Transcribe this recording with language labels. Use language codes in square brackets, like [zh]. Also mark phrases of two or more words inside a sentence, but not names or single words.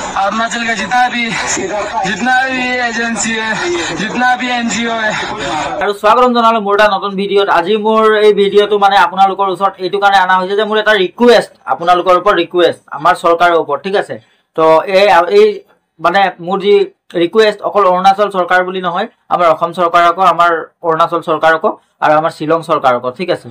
[hi] अरुणाचल का जितना भी एजेंसी है, जितना भी एनजीओ है। [as] আৰু স্বাগতম জনালো মোৰ এটা নতুন ভিডিঅ'ত। আজি মোৰ এই ভিডিঅ'টো মানে আপোনালোকৰ ওচৰত এইটো কাৰণে আনা হৈছে যে মোৰ এটা ৰিকুৱেষ্ট আপোনালোকৰ ওপৰত, ৰিকুৱেষ্ট আমাৰ চৰকাৰৰ ওপৰত, ঠিক আছে। তো এই মানে মোৰ যি ৰিকুৱেষ্ট অকল অৰুণাচল চৰকাৰ বুলি নহয়, আমাৰ অসম চৰকাৰকো, আমাৰ অৰুণাচল চৰকাৰকো আৰু আমাৰ শ্বিলং চৰকাৰকো, ঠিক আছে।